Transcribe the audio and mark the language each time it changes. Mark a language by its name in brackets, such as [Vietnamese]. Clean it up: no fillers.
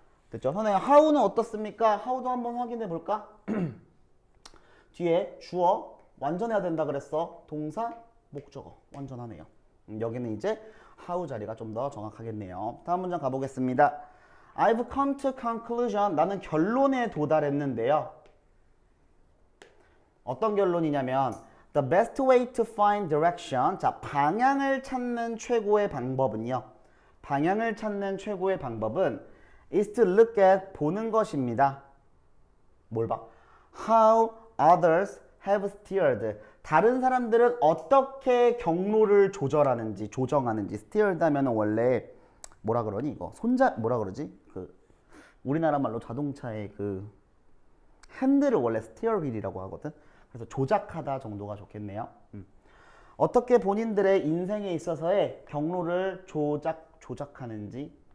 [Korean] 됐죠? 선생님, how는 어떻습니까? how도 한번 확인해 볼까? 뒤에 주어 완전해야 된다 그랬어. 동사, 목적어 완전하네요. 여기는 이제 how 자리가 좀 더 정확하겠네요. 다음 문장 가보겠습니다. [English] I've come to conclusion. [Korean] 나는 결론에 도달했는데요. 어떤 결론이냐면 [English] the best way to find direction. [Korean] 자, 방향을 찾는 최고의 방법은요. 방향을 찾는 최고의 방법은 [English] is to look at, [Korean] 보는 것입니다. 뭘 봐? [English] How others have steered. [Korean] 다른 사람들은 어떻게 경로를 조정하는지. steered 하면 원래 뭐라 그러니 이거? 뭐라 그러지? 우리나라 말로 자동차의 핸들을 원래 steer wheel이라고 하거든. 그래서 조작하다 정도가 좋겠네요. 어떻게 본인들의 인생에 있어서의 경로를 조작하는지.